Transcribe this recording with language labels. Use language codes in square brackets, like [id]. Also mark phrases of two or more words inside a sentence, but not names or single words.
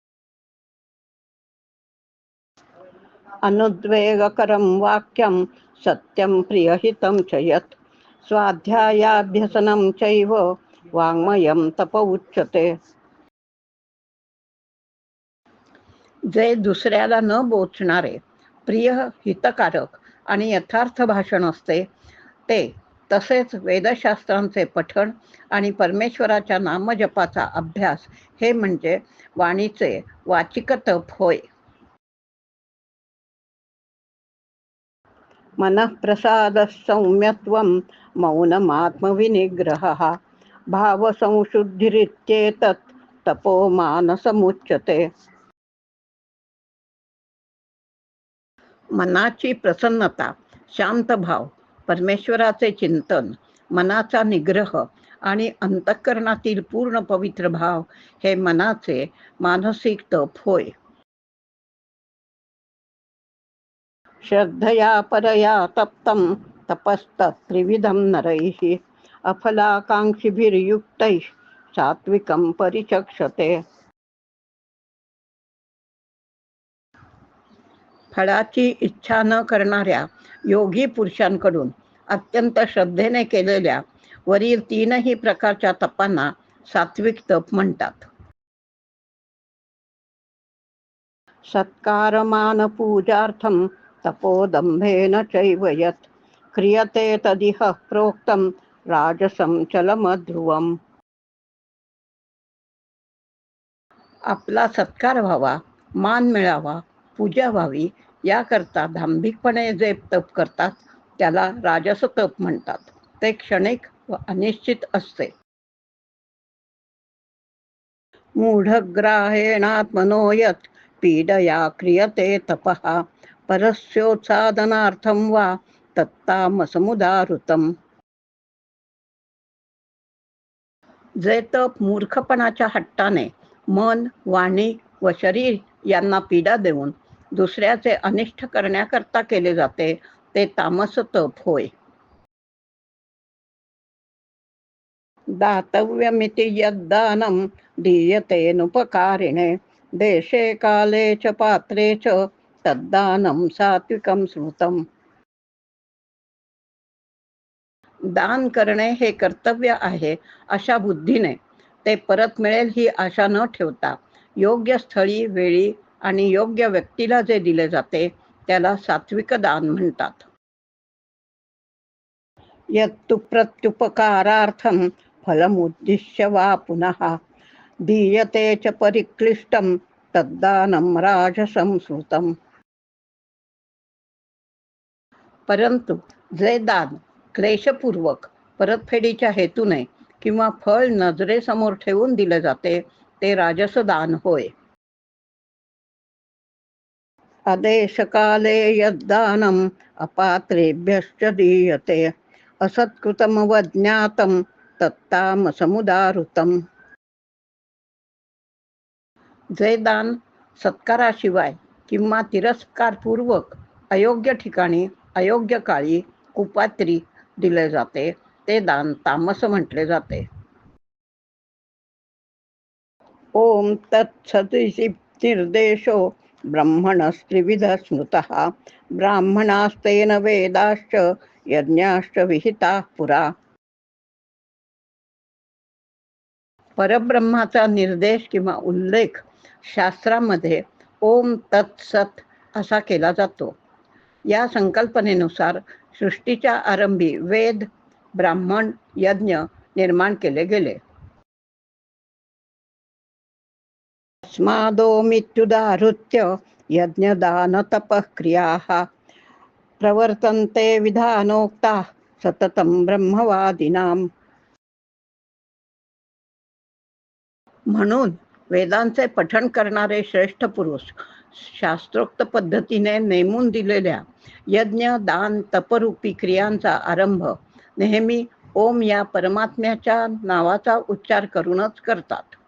[sa] अनुद्वेगकरं वाक्यं सत्यं प्रियहितं च यत् स्वाध्यायाभ्यसनं चैव वाङ्मयं तप उच्यते. [mr] जे दुसऱ्याला न बोचणारे, प्रिय, हितकारक आणि यथार्थ भाषण असते ते, तसेच वेदशास्त्रांचे पठण आणि परमेश्वराच्या नामजपाचा अभ्यास हे म्हणजे वाणीचे वाचिक तप होय. [sa] मनःप्रसादः सौम्यत्वं मौनमात्मविनिग्रहः भावसंशुद्धिरित्येतत् तपो मानसमुच्यते. [mr] मनाची प्रसन्नता, शांत भाव, परमेश्वराचे चिंतन, मनाचा निग्रह आणि अंतःकरणातील पूर्ण पवित्र भाव हे मनाचे मानसिक तप होय. [sa] श्रद्धया परया तप्तं तपस्तत्त्रिविधं नरैः अफलाकांक्षिभिर्युक्तैः सात्विकं परिचक्षते. [mr] फळाची इच्छा न करणाऱ्या योगी पुरुषांकडून अत्यंत श्रद्धेने केलेल्या वरील तीनही प्रकारच्या तपांना सात्विक तप म्हणतात. [sa] सत्कारमानपूजार्थं तपोदंभेन चैव यत् क्रियते तदिह प्रोक्तं राजसं चलमध्रुवम्. [mr] आपला सत्कार व्हावा, मान मिळावा, पूजा व्हावी याकरता दांभिकपणे जे तप करतात त्याला राजस तप म्हणतात. ते क्षणिक व अनिश्चित असते. [sa] मूढग्राहेणात्मनो यत् पीडया क्रियते तपः परस्योत्सादनार्थं वा तत्तामसमुदाहृतम्. [mr] जे तप मूर्खपणाच्या हट्टाने मन, वाणी व शरीर यांना पीडा देऊन दुसऱ्याचे अनिष्ट करण्याकरता केले जाते ते तामस तप होय. [sa] दातव्यमिति यद्दानं दीयतेनुपकारिणे देशे काले च पात्रे च तद्दानं सात्विकं स्मृतम्. [mr] दान करणे हे कर्तव्य आहे अशा बुद्धीने ते परत मिळेल ही आशा न ठेवता योग्य स्थळी, वेळी आणि योग्य व्यक्तीला जे दिले जाते त्याला सात्विक दान म्हणतात. [sa] यत्तु प्रत्युपकारार्थं फलमुद्दिश्य वा पुनः दीयते च परिक्लिष्टं तद्दानं राजसं स्मृतम्. [mr] परंतु जे दान क्लेशपूर्वक परतफेडीच्या हेतूने किंवा फळ नजरेसमोर ठेवून दिले जाते ते राजस दान होय. [sa] अदेशकाले यद्दानम् अपात्रेभ्यश्च दीयते असत्कृतमवज्ञातं तत्तामसमुदाहृतम्. [mr] जे दान सत्काराशिवाय किंवा तिरस्कारपूर्वक अयोग्य ठिकाणी, अयोग्य काळी, कुपात्री दिले जाते ते दान तामस म्हटले जाते. [sa] ओम तत्सदिति निर्देशो ब्रह्मणस्त्रिविधः स्मृतः ब्राह्मणास्तेन वेदाश्च यज्ञाश्च विहिताः पुरा. [mr] परब्रह्माचा निर्देश किंवा उल्लेख शास्त्रामध्ये [sa] ओम तत्सत [mr] असा केला जातो. या संकल्पनेनुसार सृष्टीच्या आरंभी वेद, ब्राह्मण, यज्ञ निर्माण केले गेले. [sa] तस्मादोमित्युदाहृत्य यज्ञदानतपः क्रियाः प्रवर्तन्ते विधानोक्ताः सततं ब्रह्मवादिनाम्. [mr] म्हणून वेदांचे पठण करणारे श्रेष्ठ पुरुष शास्त्रोक्त पद्धतीने नेमून दिलेल्या यज्ञ, दान, तपरूपी क्रियांचा आरंभ नेहमी ओम या परमात्म्याच्या नावाचा उच्चार करूनच करतात.